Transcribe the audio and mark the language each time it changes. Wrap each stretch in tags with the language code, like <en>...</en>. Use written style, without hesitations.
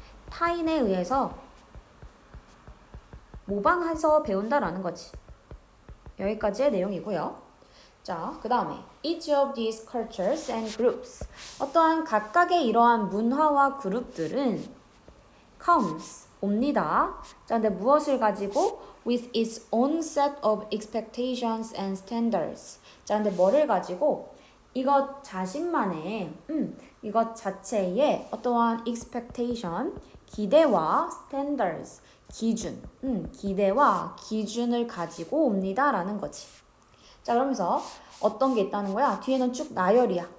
<ko>타인에 의해서 모방해서 배운다라는 거지. 여기까지의 내용이고요. 자, 그 다음에</ko> <en>each of these cultures and groups</en> <ko>어떠한 각각의 이러한 문화와 그룹들은 comes 옵니다. 자, 근데 무엇을 가지고</ko> <en>with its own set of expectations and standards.</en> <ko>자, 근데 뭐를 가지고 이것 자신만의 이것 자체의 어떠한 expectation 기대와 standards 기준 기대와 기준을 가지고 옵니다 라는 거지. 자, 그러면서 어떤 게 있다는 거야? 뒤에는 쭉 나열이야.</ko>